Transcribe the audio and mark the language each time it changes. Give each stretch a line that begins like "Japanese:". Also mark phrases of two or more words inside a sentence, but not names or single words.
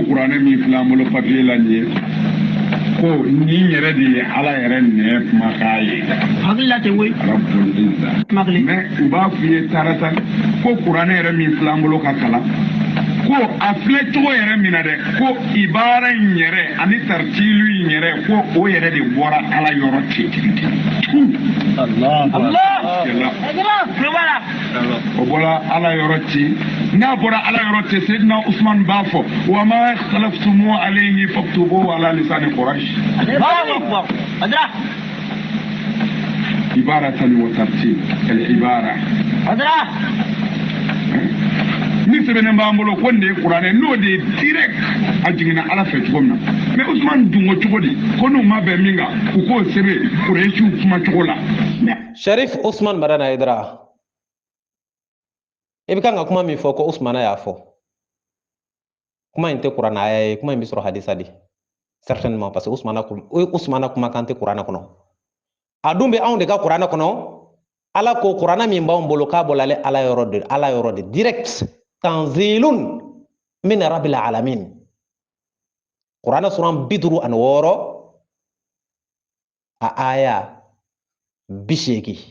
Bambara: Qur'ana min filɛ an bolo papier la nin ye ko nin yɛrɛ de ye ala yɛrɛ nɛ kumakan ye hakilila tɛ koyi mais u b'a f'i ye tarata ko Qur'ana yɛrɛ min filɛ an bolo ka kalan ko a filɛ cogo yɛrɛ min na dɛ ko ibara in yɛrɛ ani tartilu in yɛrɛ ko o yɛrɛ de bɔra ala yɔrɔ cɛtigi o bɔra ala yɔrɔ ci n'a bɔra ala yɔrɔ cɛ Seydina Usmane b'a fɔ
Arabic: وما اختلفتم عليه فاكتبوه على لسان قريش عبارة وترتيل العبارة
Bambara: ni sɛbɛnnen b'an bolo ko nin ye Qur'ana n'o de ye direct a jiginna ala fɛ cogo min na mais Usmane dungo cogo di ko n'u ma bɛn min kan u k'o sɛbɛn Quraysiw kuma cogo la. Shérif Ousmane Madana Aïdara, i bɛ kan ka kuma min fɔ ko Ousmane y'a fɔ kuma in tɛ kuranɛ aya ye, kuma in bɛ sɔrɔ hadisa de
French: certainement parce que
Bambara: Usmana kuma kan tɛ kuranɛ kɔnɔ. A dun bɛ anw de ka kuranɛ kɔnɔ. Ala ko kuranɛ min b'anw bolo k'a bɔla ala yɔrɔ de direct
Arabic: تنزيل من رب العالمين.
Bambara: Kuranɛ suran 56 a aya 80.